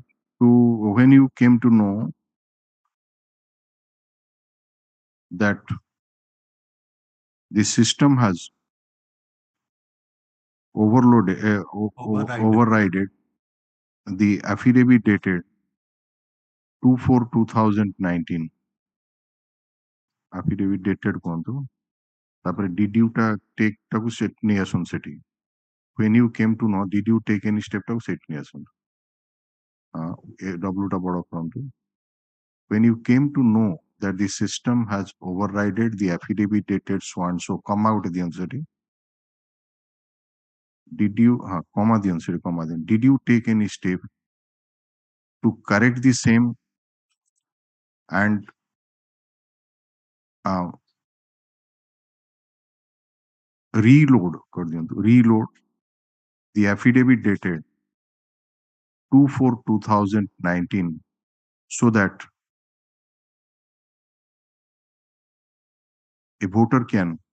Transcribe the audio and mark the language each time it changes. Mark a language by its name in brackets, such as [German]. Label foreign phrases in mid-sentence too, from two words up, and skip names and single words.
[English] to when you came to know that the system has overrided the affidavit dated 2/4/2019 affidavit dated [Odia] କୁହନ୍ତୁ ତାପରେ [English] did you take [Odia] ତାକୁ set ନେଇ ଆସନ୍ତୁ ସେଠି [English] when you came to know did you take any step [Odia] ତାକୁ set ନେଇ ଆସନ୍ତୁ W ଟା ବଡ କରନ୍ତୁ [English] when you came to know that the system has overrided the affidavit dated so and so comma [Odia] ଗୋଟେ ଦିଅନ୍ତୁ ସେଠି [English] did you [Odia] comma ଦିଅନ୍ତୁ ସେଠି comma ଦିଅନ୍ତୁ [English] did you take any step to correct the same and reload the affidavit dated 2/4/2019 so that a voter can